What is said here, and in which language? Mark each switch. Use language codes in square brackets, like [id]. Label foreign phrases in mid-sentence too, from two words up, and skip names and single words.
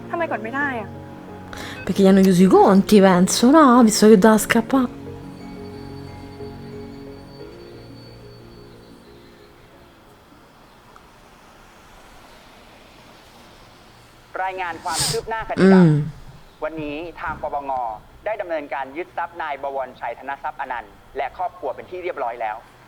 [th] ก่อนไม่ได้อะ [it] Perché gli hanno chiuso i conti, penso, no? Visto che doveva scappare. [th] รายงานความคืบหน้าคดีดัง วันนี้ทางปปงได้ดำเนินการยึดทรัพย์นายบวรชัยธนทรัพย์อนันต์และครอบครัวเป็นที่เรียบร้อยแล้ว